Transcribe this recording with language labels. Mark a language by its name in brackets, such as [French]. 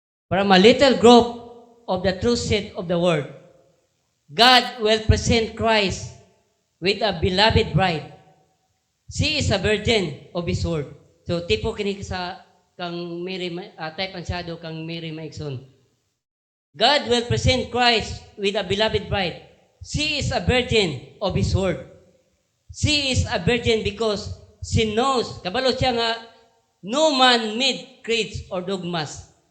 [English] From a little group of the true seed of the word, God will present Christ with a beloved bride. She is a virgin of His word. [Cebuano] So, tipo kini sa kang Mary, type ang shadow kang Mary Maigson. [English] God will present Christ with a beloved bride. She is a virgin of His word. She is a virgin because she knows, [Cebuano] kabalo siya nga, [English] no man made creeds or dogmas.